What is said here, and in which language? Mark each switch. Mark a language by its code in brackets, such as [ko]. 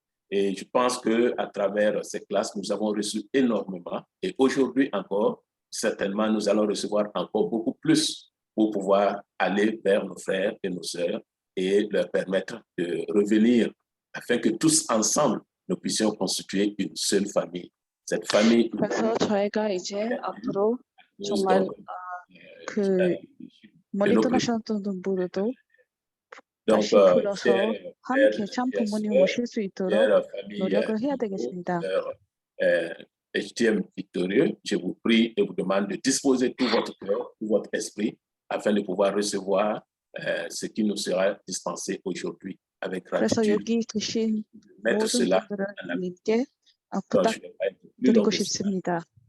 [fr] Et je pense qu'à travers ces classes, nous avons reçu énormément. Et aujourd'hui encore, certainement, nous allons recevoir encore beaucoup plus pour pouvoir aller vers nos frères et nos sœurs et leur permettre de revenir afin que tous ensemble, nous puissions constituer une seule famille. Cette famille. [ko] 그래서 저희가 이제 앞으로 정말 그 멀리 떠나셨던 분들도 다시 불러서 함께 참 부모님을 모실 수 있도록 노력을 해야 되겠습니다. [fr] HTM victorieux, je vous prie et vous demande de disposer tout votre cœur, tout votre esprit, afin de pouvoir recevoir ce qui nous sera dispensé aujourd'hui avec [ko] 그래서 [fr] gratitude. [ko] 여기 계신 모든 분들께 부탁드리고 싶습니다.